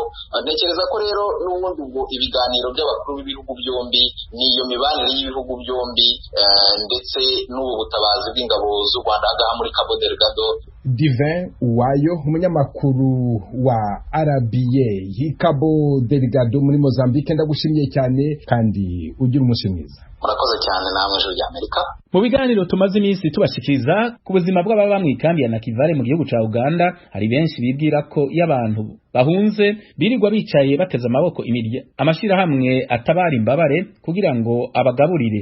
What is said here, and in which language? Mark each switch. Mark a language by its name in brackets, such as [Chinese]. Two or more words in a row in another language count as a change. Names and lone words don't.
[Kinyarwanda] Ntekereza ko rero n'ubundi ubwo ibiganiro by'abakuru b'ibihugu byombi n'iyo mibanire y'ibihugu byombi ndetse n'ubu butabazi bw'ingabo z'u Rwanda agaha muri Cabo Delgado. Divin Uwayo, umunyamakuru wa RBA Cabo Delgado muri Mozambique, ndagushimiye cyane kandi ugira umunsi mwiza. Murakoze cyane namwe Ijuru ry'Amerika. [Rundi] Mu biganiro tumaze iminsi tubashikiriza ku buzima bw'ababa mu ikambi ya Nakivale mu gihugu ca Uganda, hari benshi bibwira ko y'abantu bahunze birirwa bicaye bateze amaboko imirya amashirahamwe atabara imbabare kugira ngo abagaburire.